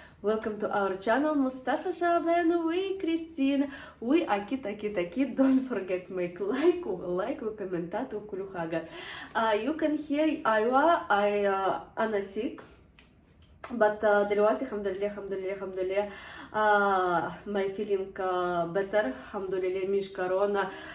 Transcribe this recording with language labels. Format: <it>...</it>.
<en>Welcome to our channel مصطفى شعبان وكريستينا.</en> <ar>أكيد</ar> <en>don't forget make like</en> <ar>وكومنتات وكل حاجة.</ar> <en>You can hear</en> <ar>أيوة أنا</ar> <en>sick. But</en> <ar>دلوقتي الحمد لله</ar> <en>my feeling better</en> <ar>الحمد لله مش كورونا.</ar>